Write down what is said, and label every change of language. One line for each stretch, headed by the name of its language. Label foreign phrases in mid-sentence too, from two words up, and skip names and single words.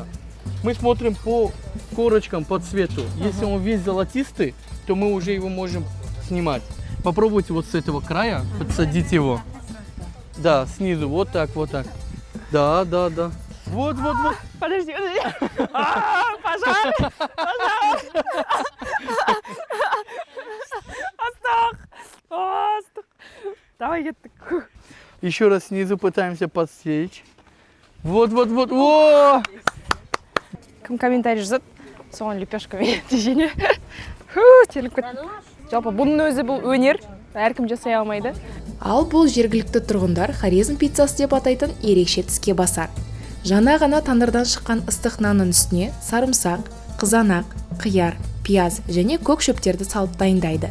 Russian: Мы смотрим по корочкам, по цвету. Если он весь золотистый, то мы уже его можем снимать. Попробуйте вот с этого края, подсадить его. Да, снизу, вот так, вот так. Да. Вот. Подожди. Пожалуйста.
Kazakh: Астық. Давай, кеттік.
Russian: Еще раз снизу пытаемся подсечь. Вот. О!
Kazakh: Кім комментарий жазады, соған лепешкамен тежене. Теріліп кетті. Жалпы бұның өзі бұл өнер, әркім жасай алмайды. Ал бұл жергілікті тұрғындар хорезм пиццасы деп атайтын ерекше тіске басар. Жаңа ғана тандырдан шыққан ыстық нанның үстіне сарымсақ, қызанақ, қияр, пияз және көк шөптерді салып дайындайды.